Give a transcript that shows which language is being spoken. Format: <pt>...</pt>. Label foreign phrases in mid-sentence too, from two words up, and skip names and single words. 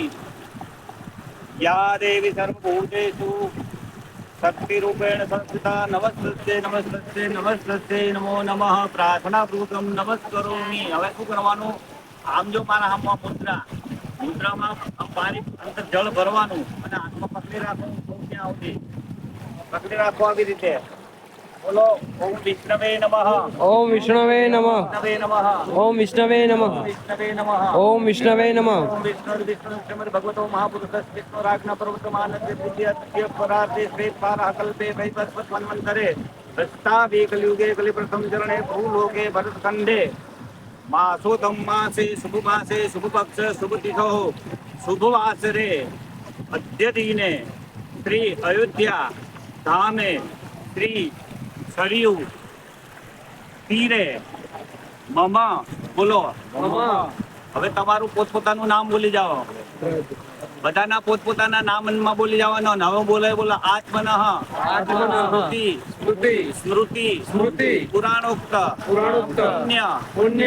<sa>યા દેવી સર્વભૂતેષુ શક્તિ રૂપેણ સંસ્થિતા નમસ્તે નમસ્તે નમસ્તે નમો નમઃ। પ્રાર્થના પૂર્વકમ નમસ્કરોમિ।</sa> <gu>હવે શું કરવાનું? આમ જો મારા હાથમાં મુદ્રામાં આમ પાણી અંદર જળ ભરવાનું અને હાથમાં પકડી રાખવાનું, સૌ ત્યાં સુધી પકડી રાખો આવી રીતે।</gu> <sa>બોલો ઓમ વિષ્ણવે નમઃ, ओम विष्णवे नमः, વિષ્ણવે નમઃ, ओम विष्णवे नमः, વિષ્ણવે નમઃ, ओम विष्णवे नमः। ओम विष्णु विष्णु श्रीमद् भगवतो महापुरुषस्य विष्णुराज्ञा पर्वतमानस्य बुद्धिय परार्थे श्वेत पारः कल्पे वैवस्वत मन्वन्तरे प्रस्तावे कलियुगे कलिप्रथम चरणे भूलोके भरतखंडे मासोतम मासे शुभ मासे शुभ पक्ष शुभ तिथो शुभ वासरे अद्य दिने श्री अयोध्या धामे श्री सरयू तीरे मम बोलो</sa> <gu>હવે તમારું પોતપોતાનું નામ બોલી જાઓ બધાના પોતપોતાના નામમાં બોલી જવાનો ને હવે બોલે બોલો</gu> <sa>આત્મનઃ સ્મૃતિ સ્મૃતિ સ્મૃતિ સ્મૃતિ પુરાણોક્ત પુરાણોક્ત પુણ્ય પુણ્ય</sa>